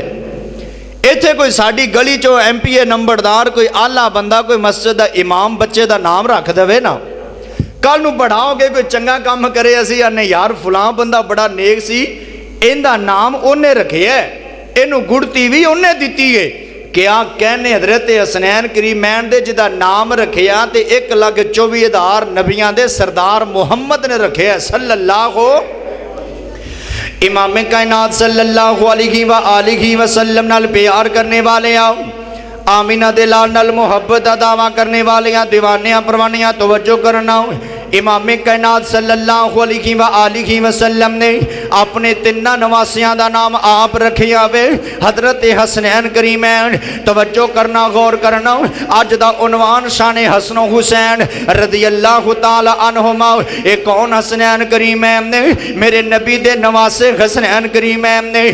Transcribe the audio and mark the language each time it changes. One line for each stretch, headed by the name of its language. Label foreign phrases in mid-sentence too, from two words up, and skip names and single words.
Punjabi: ਇੱਥੇ ਕੋਈ ਸਾਡੀ ਗਲੀ ਚੋਂ MPA ਨੰਬਰਦਾਰ ਕੋਈ ਆਲਾ ਬੰਦਾ ਕੋਈ ਮਸਜਿਦ ਦਾ ਇਮਾਮ ਬੱਚੇ ਦਾ ਨਾਮ ਰੱਖ ਦੇਵੇ ਨਾ, ਕੱਲ੍ਹ ਨੂੰ ਵੱਡਾ ਹੋ ਕੇ ਕੋਈ ਚੰਗਾ ਕੰਮ ਕਰੇ ਅਸੀਂ ਆਣੇ ਯਾਰ ਫਲਾਂ ਬੰਦਾ ਬੜਾ ਨੇਕ ਸੀ, ਇਹਦਾ ਨਾਮ ਉਨ੍ਹੇਂ ਰੱਖੇ ਹੈ, ਇਨੂੰ ਗੁੜ੍ਹਤੀ ਭੀ ਉਨ੍ਹੇਂ ਦਿੱਤੀ ਹੈ। ਕਿਆ ਕਹਿਣੇ ਹਜ਼ਰਤ ਹਸਨੈਨ ਕਰੀਮੈਨ ਦੇ ਜਿਦਾ ਨਾਮ ਰੱਖਿਆ ਤੇ 1,24,000 ਨਬੀਆਂ ਦੇ ਸਰਦਾਰ ਮੁਹੰਮਦ ਨੇ ਰੱਖੇ ਹੈ
Arabic: صلى الله
Punjabi: ਇਮਾਮ ਕਾਇਨਾਤ
Arabic: صلى الله عليه وآله وسلم
Punjabi: ਨਾਲ ਪਿਆਰ ਕਰਨ ਵਾਲੇ ਆਓ, ਆਮਿਨਾ ਦੇ ਲਾਲ ਨਾਲ ਮੁਹੱਬਤ ਦਾ ਦਾਅਵਾ ਕਰਨ ਵਾਲੇ ਦੀਵਾਨਿਆਂ ਪਰਵਾਨਿਆਂ ਤਵੱਜੋ ਕਰਨਾ। ਇਮਾਮ ਕਾਇਨਾਤ
Arabic: صلى الله عليه وآله وسلم
Punjabi: ਨੇ ਅਪਣੇ ਤਿੰਨਾਂ ਨਵਾਸਿਆਂ ਦਾ ਨਾਮ ਆਪ ਰੱਖਿਆ ਵੇ ਹਜ਼ਰਤ ਹਸਨੈਨ ਕਰੀਮੈਨ। ਤਵੱਜੋ ਕਰਨਾ, ਗ਼ੌਰ ਕਰਨਾ। ਅੱਜ ਦਾ ਉਨਵਾਨ ਸ਼ਾਨ ਹਸਨ ਹੁਸੈਨ
Arabic: رضي الله تعالى عنهما.
Punjabi: ਯੇ ਕੌਣ ਹਸਨੈਨ ਕਰੀਮੈਨ ਨੇ? ਮੇਰੇ ਨਬੀ ਦੇ ਨਵਾਸੇ ਹਸਨੈਨ ਕਰੀਮੈਨ ਨੇ।